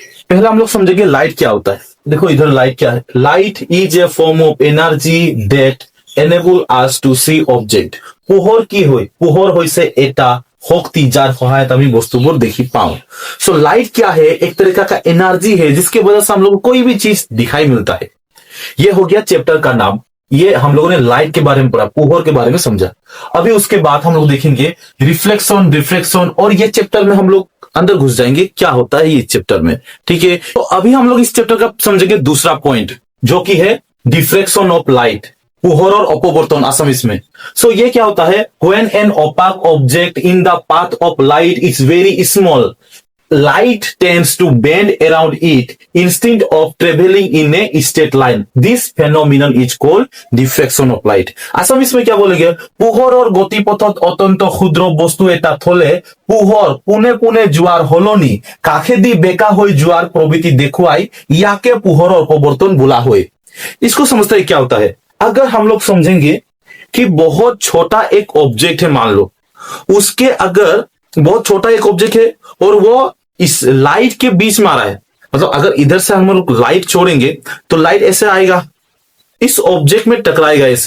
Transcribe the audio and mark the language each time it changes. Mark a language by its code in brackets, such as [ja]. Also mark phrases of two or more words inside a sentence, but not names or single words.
[hi] पहला हम लोग समझेंगे लाइट क्या होता है। देखो इधर लाइट क्या है, [en] light is a form of energy that enable us to see object। [as] পোহৰ কি হয়, পোহৰ হৈছে এটা শক্তি যার সহায়ত আমি বস্তুবোৰ দেখি पाऊं। [hi] सो लाइट क्या है, एक तरीका का एनर्जी है जिसके वजह से हम लोग को कोई भी चीज दिखाई मिलता है। ये हो गया चैप्टर का नाम। ये हम लोगों ने लाइट के बारे में पढ़ा, पोहर के बारे में समझा। अभी उसके बाद हम लोग देखेंगे रिफ्लेक्शन, रिफ्रैक्शन, और ये चैप्टर में हम लोग अंदर घुस जाएंगे क्या होता है ये चैप्टर में। ठीक है, तो अभी हम लोग इस चैप्टर का समझेंगे दूसरा पॉइंट जो कि है [en] diffraction of light, [hi] पोहर और अपवर्तन आसामीज में। सो ये क्या होता है, [en] when an opaque object in the path of light is very small, light tends to bend around it instead of traveling in a straight line. This phenomenon is called diffraction of light. [hi] असम इसमें क्या बोलेंगे, [as] পোহৰৰ গতিপথত অত্যন্ত ক্ষুদ্ৰ বস্তু এটা থলে পোহৰ পোনে পোনে যোৱাৰ হলনি কাষেদি বেকা হৈ যোৱাৰ প্ৰবৃত্তি দেখুৱাই ইয়াকে পোহৰৰ অপৱৰ্তন বোলা হয়। [hi] इसको समझते हैं क्या होता है। अगर हम लोग समझेंगे कि बहुत छोटा एक ऑब्जेक्ट है, मान लो उसके अगर बहुत छोटा एक ऑब्जेक्ट है और वो इस लाइट के बीच में आ रहा है, मतलब अगर इधर से हम लोग लाइट छोड़ेंगे तो लाइट ऐसे आएगा, इस ऑब्जेक्ट में टकराएगा ऐसे।